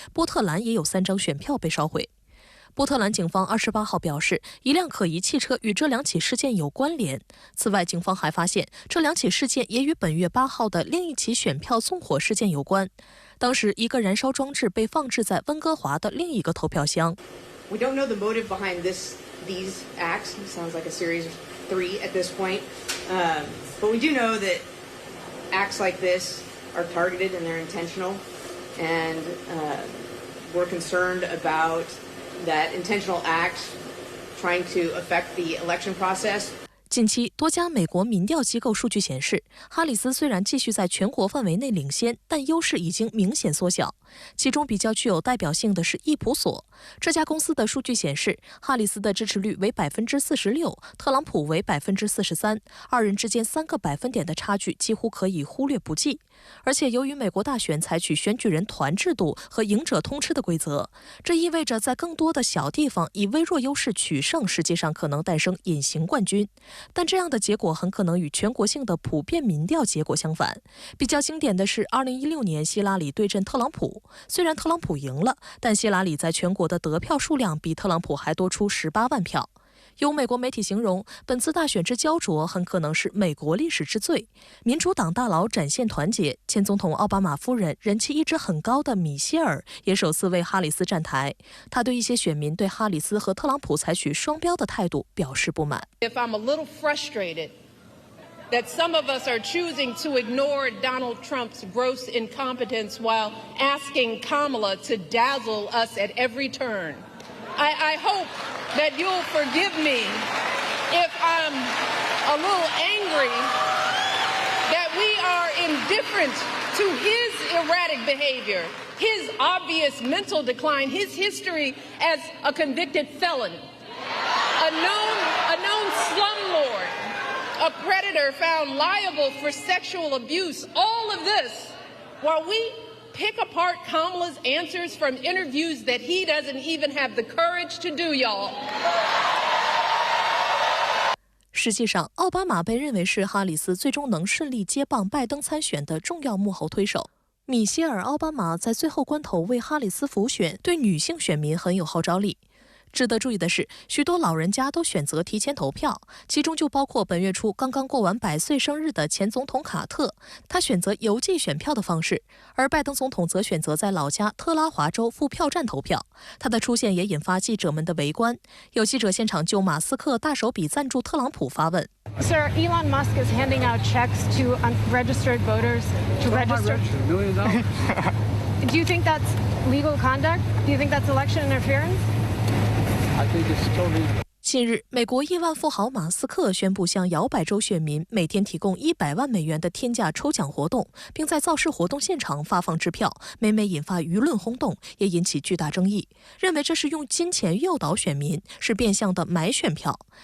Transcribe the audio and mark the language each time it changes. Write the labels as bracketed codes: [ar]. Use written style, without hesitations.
[zh] 波特兰也有3张选票被烧毁。波特兰警方28号表示，一辆可疑汽车与这2起事件有关联。此外，警方还发现这2起事件也与本月8号的另一起选票纵火事件有关。当时，一个燃烧装置被放置在温哥华的另一个投票箱。 [en] We don't know the motive behind these acts. It sounds like a series of 3 at this point. But we do know that acts like this are targeted and they're intentional. And we're concerned about that intentional act trying to affect the election process. [zh] 近期，多家美国民调机构数据显示，哈里斯虽然继续在全国范围内领先，但优势已经明显缩小。其中比较具有代表性的是易普索，这家公司的数据显示，哈里斯的支持率为46%，特朗普为43%，二人之间3个百分点的差距几乎可以忽略不计。而且，由于美国大选采取选举人团制度和赢者通吃的规则，这意味着在更多的小地方以微弱优势取胜，实际上可能诞生隐形冠军。但这样的结果很可能与全国性的普遍民调结果相反。比较经典的是2016年希拉里对阵特朗普，虽然特朗普赢了，但希拉里在全国的得票数量比特朗普还多出18万票。有美国媒体形容，本次大选之焦灼很可能是美国历史之最。民主党大佬展现团结，前总统奥巴马夫人人气一直很高的米歇尔也首次为哈里斯站台。他对一些选民对哈里斯和特朗普采取双标的态度表示不满。 [en] If I'm a little frustrated that some of us are choosing to ignore Donald Trump's gross incompetence while asking Kamala to dazzle us at every turn. I hope that you'll forgive me if I'm a little angry that we are indifferent to his erratic behavior, his obvious mental decline, his history as a convicted felon, a known slumlord, a predator found liable for sexual abuse. All of this while we pick apart Kamala's answers from interviews that he doesn't even have the courage to do, y'all. [zh] 实际上，奥巴马被认为是哈里斯最终能顺利接棒拜登参选的重要幕后推手。米歇尔·奥巴马在最后关头为哈里斯辅选，对女性选民很有号召力。值得注意的是，许多老人家都选择提前投票，其中就包括本月初刚刚过完100岁生日的前总统卡特，他选择邮寄选票的方式，而拜登总统则选择在老家特拉华州赴票站投票。他的出现也引发记者们的围观，有记者现场就马斯克大手笔赞助特朗普发问。 [en] Sir, Elon Musk is handing out checks to unregistered voters to register. Do you think that's legal conduct? Do you think that's election interference? [zh] 近日，美国亿万富豪马斯克宣布向摇摆州选民每天提供100万美元的天价抽奖活动，并在造势活动现场发放支票，每每引发舆论轰动，也引起巨大争议，认为这是用金钱诱导选民，是变相的买选票。